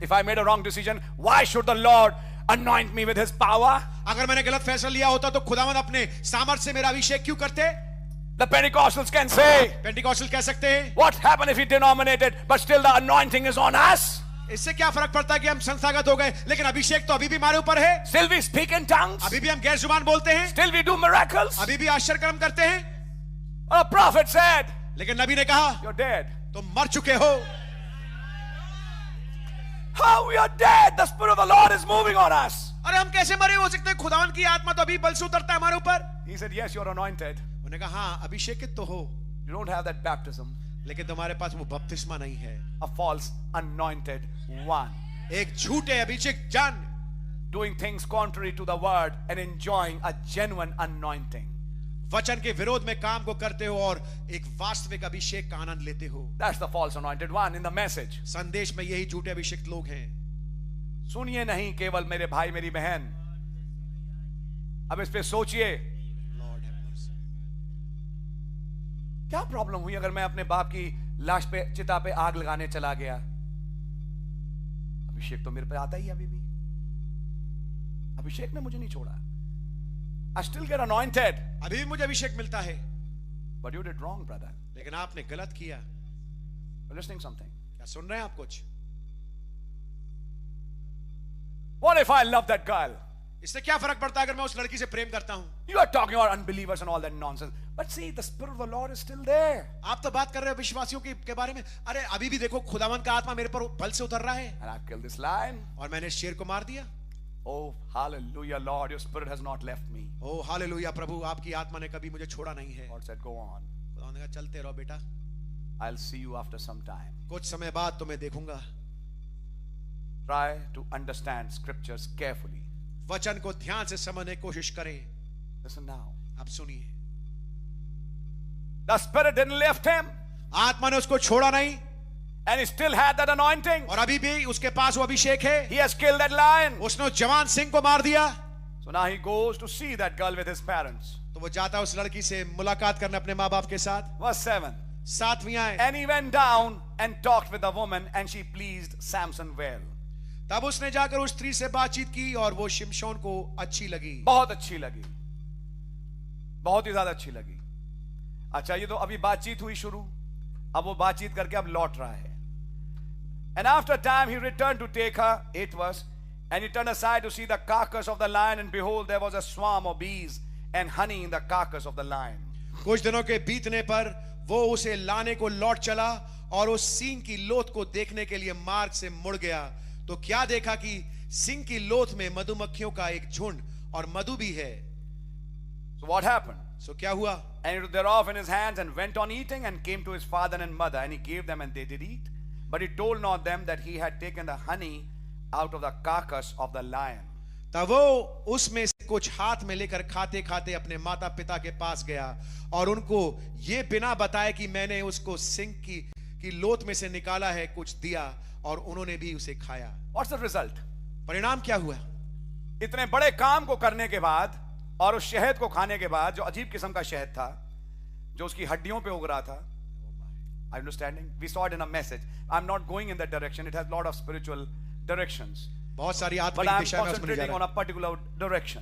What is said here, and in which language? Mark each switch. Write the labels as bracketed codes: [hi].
[en] If I made a wrong decision, why should the Lord anoint me with his power? [hi] अगर मैंने गलत फैसला लिया होता तो खुदावंद अपने सामर्थ से मेरा अभिषेक क्यों करते? [en] The Pentecostals can say, [hi] Pentecostal कह सकते हैं, [en] what happened if he denominated, but still the anointing is on us? [hi] इससे क्या फर्क पड़ता है कि हम संस्थागत हो गए, लेकिन अभिषेक तो अभी भी हमारे ऊपर है। [en] Still we speak in tongues? [hi] अभी भी हम गैर जुबान बोलते हैं, [en] Still we do miracles? [hi] अभी भी आश्चर्य कर्म करते हैं। [en] A prophet said, [hi] लेकिन नबी ने कहा, [en] you're dead. [hi] तुम मर चुके हो। [en] How we are dead? The Spirit of the Lord is moving on us. [hi] अरे हम कैसे मरे हो सकते हैं? खुदावन की आत्मा तो अभी बल से उतरता है हमारे ऊपर। [en] He said, yes, you're anointed. [hi] उन्होंने कहा, हाँ अभिषेकित तो हो, [en] You don't have that baptism. [hi] लेकिन तुम्हारे पास वो बपतिस्मा नहीं है। [en] A false anointed one. [hi] एक झूठे अभिषेक जन, [en] Doing things contrary to the word and enjoying a genuine anointing. [hi] वचन के विरोध में काम को करते हो और एक वास्तविक अभिषेक का आनंद लेते हो। [en] That's the false anointed one in the message. [hi] संदेश में यही झूठे अभिषेक लोग हैं। सुनिए नहीं केवल मेरे भाई मेरी बहन, अब इस पे सोचिए, [en] Lord have mercy. [hi] क्या प्रॉब्लम हुई अगर मैं अपने बाप की लाश पे, चिता पे आग लगाने चला गया? अभिषेक तो मेरे पे आता ही अभी भी, अभिषेक ने मुझे नहीं छोड़ा। [en] I still get anointed. [hi] अभी भी मुझे अभिषेक मिलता है, [en] But you did wrong, brother. [hi] लेकिन आपने गलत किया। [en] You're listening something. [hi] क्या सुन रहे हैं आप कुछ? [en] What if I love that girl? [hi] इससे क्या फर्क पड़ता है अगर मैं उस लड़की से प्रेम करता हूं? [en] You are talking about unbelievers and all that nonsense. But see, the Spirit of the Lord is still there. [hi] आप तो बात कर रहे हो विश्वासियों के बारे में। अरे अभी भी देखो, खुदावन का आत्मा मेरे पर बल से उतर रहा है, [en] And I've killed this lion. [hi] और मैंने शेर को मार दिया। [en] Oh, hallelujah, Lord, your Spirit has not left me. [hi] O hallelujah, प्रभु आपकी आत्मा ने कभी मुझे छोड़ा नहीं है। [en] God said, go on. [hi] खुदावन ने कहा, चलते रहो बेटा, [en] I'll see you after some time. [hi] कुछ समय बाद तुम्हें देखूंगा। [en] Try to understand scriptures carefully. [hi] वचन को ध्यान से समझने की कोशिश करें। [en] Listen now. [hi] अब सुनिए, [en] The Spirit didn't left him, [hi] आत्मा ने उसको छोड़ा नहीं, [en] and he still had that anointing. [hi] और अभी भी उसके पास वो अभिषेक है। [en] He has killed that lion. [hi] उसने उस जवान सिंह को मार दिया। [en] So now he goes to see that girl with his parents. [hi] तो वो जाता है उस लड़की से मुलाकात करने अपने माँ बाप के साथ। [en] Verse 7. [hi] 7वीं आए, [en] And he went down and talked with the woman, and she pleased Samson well. [hi] तब उसने जाकर उस स्त्री से बातचीत की और वो शिमशोन को अच्छी लगी। बहुत अच्छी लगी, बहुत ही ज्यादा अच्छी लगी। अच्छा, ये तो अभी बातचीत हुई शुरू, अब वो बातचीत करके अब लौट रहा है। [en] And after time he returned to take her, 8th verse, and he turned aside to see the carcass of the lion, and behold, there was a swarm of bees and honey in the carcass of the lion. [hi] कुछ दिनों के बीतने पर वो उसे लाने को लौट चला और उस सिंह की लोथ को देखने के लिए मार्ग से मुड़ गया, तो क्या देखा कि सिंह की लोथ में मधुमक्खियों का एक झुंड और मधु भी है। [en] So what happened? [hi] सो क्या हुआ? [en] And he took thereof in his hands and went on eating, and came to his father and mother, and he gave them, and they did eat. But he told not them that he had taken the honey out of the carcass of the lion. [hi] तब वो उसमें से कुछ हाथ में लेकर खाते खाते अपने माता पिता के पास गया और उनको ये बिना बताए कि मैंने उसको सिंह की लोथ में से निकाला है, कुछ दिया और उन्होंने भी उसे खाया। [en] What's the result? [hi] परिणाम क्या हुआ? इतने बड़े काम को करने के बाद और उस शहद को खाने के बाद, जो अजीब किस्म का शहद था, जो उसकी हड्डियों पे उग रहा था। [en] Are you understanding? We saw it in a message. I'm not going in that direction. It has a lot of spiritual directions. [hi] बहुत सारी [en] But [hi] आत्मिक [en] I'm [hi] दिशा में उसमें जा [en] concentrating [hi] रहा [en] on a particular direction.